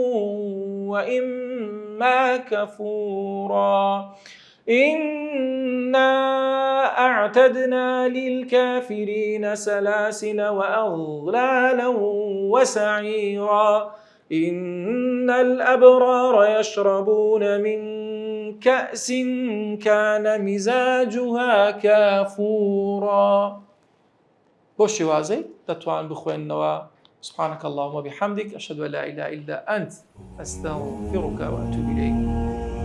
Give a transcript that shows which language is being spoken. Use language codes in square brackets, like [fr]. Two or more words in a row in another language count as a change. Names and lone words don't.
[ar] وإما كفورا إنا أعتدنا للكافرين سلاسل وأغلالا وسعيرا إن الأبرار يشربون من كأس كان مزاجها كافورا. [ckb] بۆ شێوازەی دەتوان بخوێنەوە. [ar] سبحانك اللهم وبحمدك أشهد أن لا إله إلا أنت أستغفرك وأتوب إليك.